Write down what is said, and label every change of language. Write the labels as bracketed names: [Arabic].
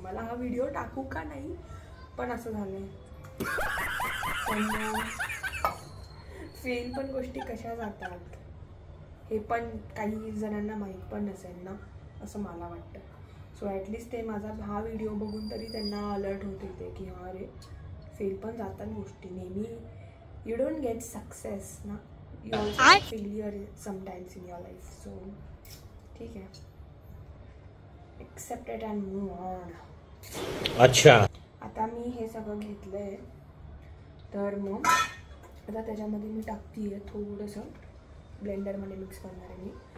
[Marathi] मला हा व्हिडिओ टाकू का नाही पण असं झालं. पण फेल पण गोष्टी कशा जातात हे पण काही जणांना माहीत पण नसेल ना, असं मला वाटतं. सो ॲटलिस्ट ते माझा हा व्हिडिओ बघून तरी त्यांना अलर्ट होते ते की हा रे, फेल पण जातात गोष्टी नेहमी. [English] You don't get success ना, you also get failure sometimes in your life. So [Marathi] ठीक आहे, [English] Accept it and move on. [Marathi] अच्छा, आता मी हे सगळं घेतलं आहे तर मग आता त्याच्यामध्ये मी टाकते आहे थोडंसं, ब्लेंडरमध्ये मिक्स करणार आहे मी.